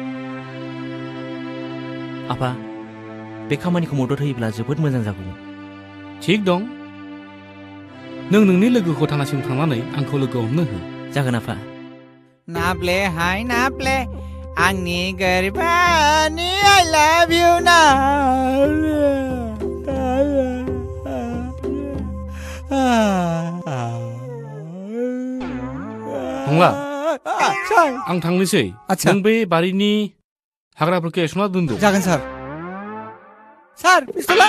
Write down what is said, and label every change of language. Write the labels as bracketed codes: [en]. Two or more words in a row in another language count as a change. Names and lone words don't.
[brx] आफा, बे खामानिखौ मदद होयोब्ला जोबोद मोजां जागौमोन। थिग दं, नों नोंनि लोगोखौ थानासिम थांनानै आंखौ लोगो हमनो हो। जागोन आफा। नाब्ले हाय नाब्ले, आंनि गोरबानि [en] I love you [brx] फंला, सार। आं थांनोसै। आच्छा। नों बे बारिनि हाग्राफोरखौ एसना दोनदो। जागोन सार। सार, पिस्तला?